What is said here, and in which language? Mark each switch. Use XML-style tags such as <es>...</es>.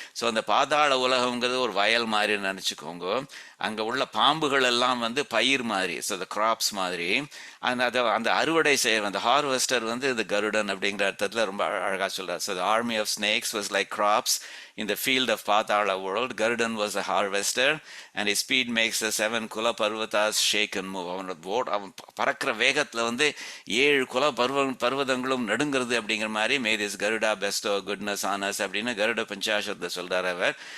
<ta>So அந்த பாதாள உலகங்கிறது ஒரு வயல் மாதிரி நினச்சிக்கோங்க. அங்கே உள்ள பாம்புகள் எல்லாம் வந்து பயிர் மாதிரி, ஸோ அந்த கிராப்ஸ் மாதிரி. அந்த அறுவடை செய்ய அந்த ஹார்வெஸ்டர் வந்து இந்த கருடன் அப்படிங்கிற அர்த்தத்தில் ரொம்ப அழகாக சொல்கிறார்.</ta> <en>So the army of snakes was like crops in the field of Patala world. Garudan was a harvester and his speed makes the 7 Kula Parvatas shake and move.</en> <ta>அவன் பறக்கிற வேகத்தில் வந்து 7 குல பர்வதங்களும் நடுங்கிறது அப்படிங்கிற மாதிரி.</ta> <en>may this Garuda bestow goodness on us</en> <ta>அப்படின்னு கருட பஞ்சாசத்தை சொல்றார் அவர்.</ta>